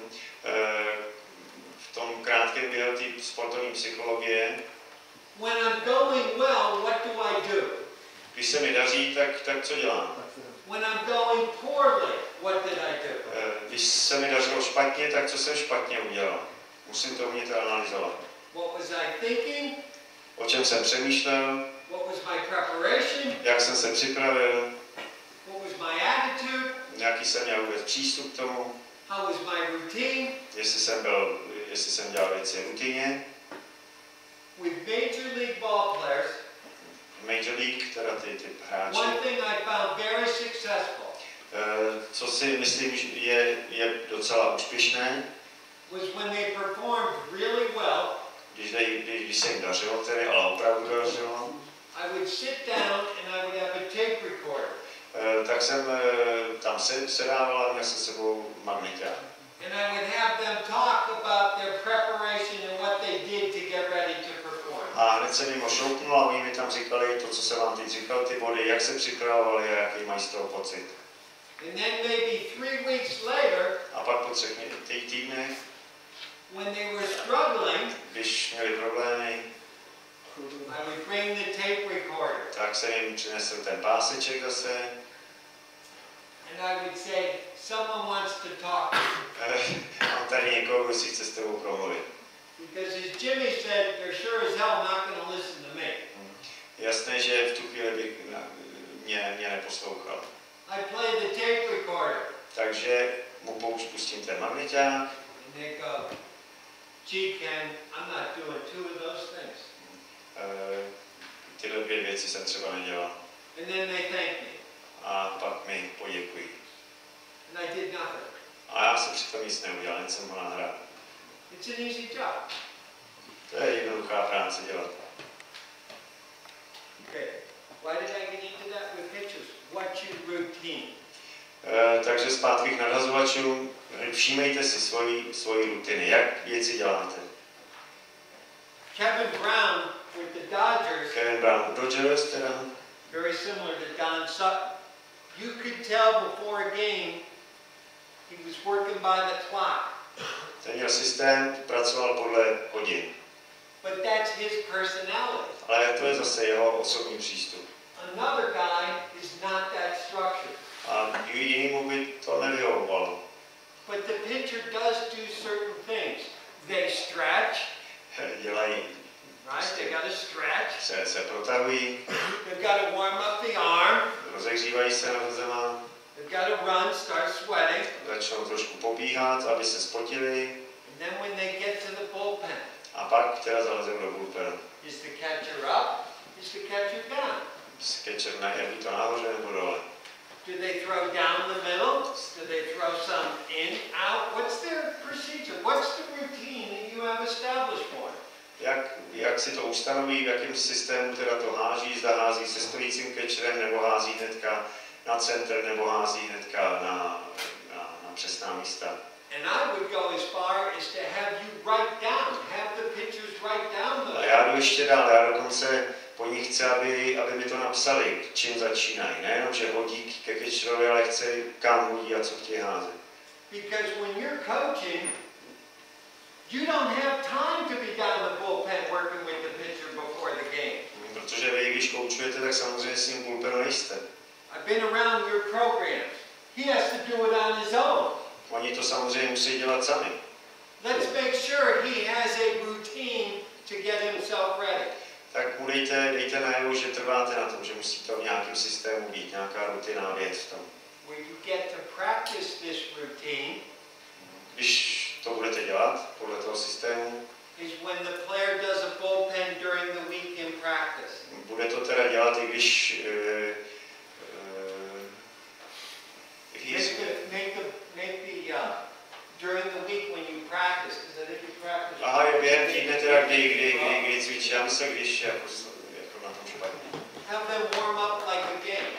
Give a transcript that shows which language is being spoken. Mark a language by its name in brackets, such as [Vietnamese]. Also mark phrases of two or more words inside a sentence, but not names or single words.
[Czech] v tom krátkém běhu sportovní psychologie, [English] when I'm going well, what do I do? [Czech] Když se mi daří, tak co dělám? [English] When I'm going poorly, what did I do? [Czech] Když se mi dařilo špatně, tak co jsem špatně udělal? Musím to umět analyzovat. [English] What was I thinking? [Czech] O čem jsem přemýšlel? [English] What was my preparation? [Czech] Jak jsem se připravil? [English] What was my attitude? [Czech] Jaký jsem měl vůbec přístup k tomu? [English] How was my routine? [Czech] Jestli jsem dělal věci rutině. [English] With Major League ball players, Major League, [Czech] teda ty hráči. [English] one thing I found very successful [Czech] Co si myslím, že je docela úspěšné, [English] was when they performed really well. [Czech] Když se jim dařilo, tedy ale opravdu dařilo, [English] I would sit down and I would have a tape recorder. [Czech] Tak jsem tam sedával a měl jsem s sebou magneťák. [English] And I would have them talk about their preparation and what they did to get ready to perform. [Czech] A hned jsem jim šoupnul a oni mi tam říkali to, co jsem vám teď říkal, ty body, jak se připravovali a jaký mají z toho pocit. [English] And then maybe 3 weeks later, [Czech] A pak po 3 týdnech, [English] when they were struggling, [Czech] když měli problémy, [English] I would bring the tape recorder. [Czech] tak jsem jim přinesl ten páseček zase. [English] And I would say, someone wants to talk. [Czech] Mám tady někoho, kdo si chce s tebou promluvit. [English] Because as Jimmy said, they're sure as hell not going to listen to me. [Czech] Jasné, že v tu chvíli bych mě neposlouchal. [English] I play the tape recorder. [Czech] Takže mu pustím ten magneťák. [English] And they go, gee Ken, I'm not doing 2 of those things. [Czech] Tyhle 2 věci jsem třeba nedělal. [English] And then they thank me. [Czech] a pak mi poděkují. [English] And I did nothing. [Czech] A já jsem přitom nic neudělal, jen jsem ho nahrál. [English] It's an easy job. [Czech] To je jednoduchá práce dělat. [English] Okay. Why did I get into that with pitches? What's your routine? [Czech] Takže zpátky k nadhazovačům. Všímejte si svoji rutiny. Jak věci děláte? [English] Kevin Brown with the Dodgers, [Czech] Kevin Brown Dodgers teda. [English] very similar to Don Sutton. You could tell before a game he was working by the clock. [Czech] Ten měl systém, pracoval podle hodin. [English] But that's his personality. [Czech] Ale to je zase jeho osobní přístup. [English] Another guy is not that structured. [Czech] A jinému by to nevyhovovalo. [English] But the pitcher does do certain things. They stretch, [Czech] Dělají, [English] right? They got to stretch. [Czech] se protahují, [English] They've got to warm up the arm. [Czech] rozehřívají se nad zemá, [English] They've got to run, start sweating. [Czech] začnou trošku pobíhat, aby se spotili [English] And then when they get to the bullpen, [Czech] a pak teda zalezou do bullpenu. [English] is the catcher up? Is the catcher down? [Czech] Catcher je buď to nahoře nebo dole. [English] Do they throw down the middle? Do they throw some in, out? What's their procedure? What's the routine that you have established for them? [Czech] Jak si to ustanoví, v jakém systému teda to hází, zda hází se stojícím catcherem, nebo hází hnedka na center, nebo hází hnedka na přesná místa. [English] And I would go as far as to have you write down, have the pitchers write down [Czech] A [English] those. [Czech] já jdu ještě dál, já dokonce po nich chci, aby mi to napsali, čím začínají. Nejenom, že hodí ke catcherovi, ale chci, kam hodí a co chtějí házet. [English] Because when you're coaching, you don't have time to be down the bullpen working with the pitcher before the game. [Czech] Protože vy, když koučujete, tak samozřejmě s ním bullpenu nejste. [English] I've been around your programs. He has to do it on his own. [Czech] Oni to samozřejmě musí dělat sami. [English] Let's make sure he has a routine to get himself ready. [Czech] Tak mu dejte najevo, že trváte na tom, že musí to v nějakém systému být, nějaká rutina věc v tom. [English] Where you get to practice this routine [Czech] Když to budete dělat podle toho systému, [English] is when the player does a bullpen during the week in practice. [Czech] bude to teda dělat, i když [English] During the week when you practice, because I think you practice. [Czech] Aha, je během týdne teda, kdy cvičí, já myslím, když jako na tom špatně. [English] Have them warm up like a game.